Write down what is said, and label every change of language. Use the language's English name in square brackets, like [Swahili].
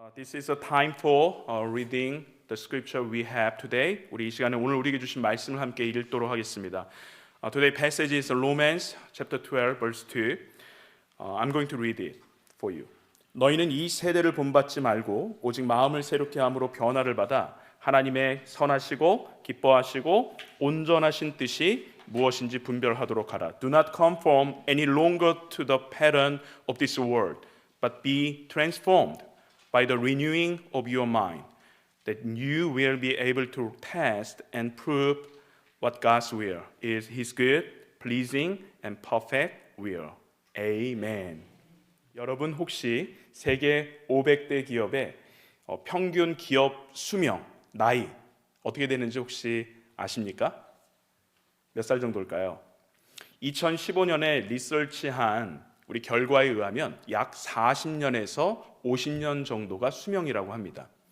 [English] This is a time for reading the scripture we have today. [Korean] 우리 이 시간에 오늘 우리에게 주신 말씀을 함께 읽도록 하겠습니다. [English] Today passage is Romans chapter 12 verse 2. I'm going to read it for you. [Korean] 너희는 이 세대를 본받지 말고 오직 마음을 새롭게 함으로 변화를 받아 하나님의 선하시고 기뻐하시고 온전하신 뜻이 무엇인지 분별하도록 하라. [English] Do not conform any longer to the pattern of this world, but be transformed by the renewing of your mind, that you will be able to test and prove what God's will is, His good, pleasing, and perfect will. Amen. [Korean] 여러분 혹시 세계 500대 기업의 평균 기업 수명, 나이 어떻게 되는지 혹시 아십니까? 몇 살 정도일까요? 2015년에 리서치한 우리 결과에 의하면 약 40년에서 50년 정도가 수명이라고 합니다.